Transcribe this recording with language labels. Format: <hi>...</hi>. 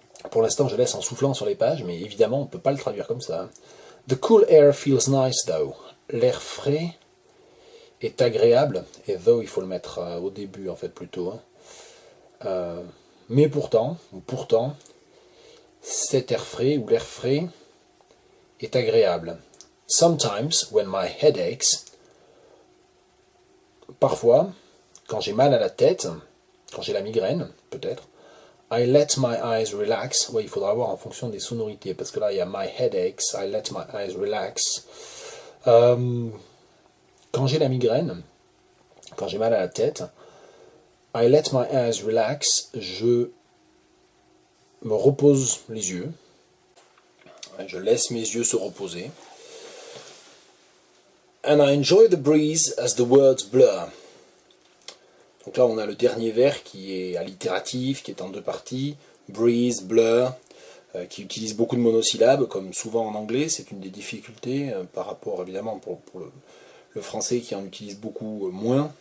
<fr>Pour l'instant, je laisse en soufflant sur les pages, mais évidemment, on ne peut pas le traduire comme ça.</fr> <en>The cool air feels nice, though.</en> <fr>L'air frais est agréable, et though, il faut le mettre au début, en fait, plutôt. Hein. Mais pourtant, cet air frais, ou l'air frais, est agréable.</fr> <en>Sometimes, when my head aches,</en> <fr>parfois, quand j'ai mal à la tête, quand j'ai la migraine, peut-être,</fr> <en>I let my eyes relax.</en> <fr>Ouais, il faudra voir en fonction des sonorités, parce que là, il y a</fr> <en>my headaches, I let my eyes relax.</en> <fr>Quand j'ai la migraine, quand j'ai mal à la tête,</fr> <en>I let my eyes relax,</en> <fr>je me repose les yeux. Je laisse mes yeux se reposer.</fr> <en>And I enjoy the breeze as the words blur.</en> <fr>Donc là, on a le dernier vers qui est allitératif, qui est en 2 parties. Breeze, blur, qui utilise beaucoup de monosyllabes, comme souvent en anglais. C'est une des difficultés par rapport, évidemment, pour le français qui en utilise beaucoup moins.</fr>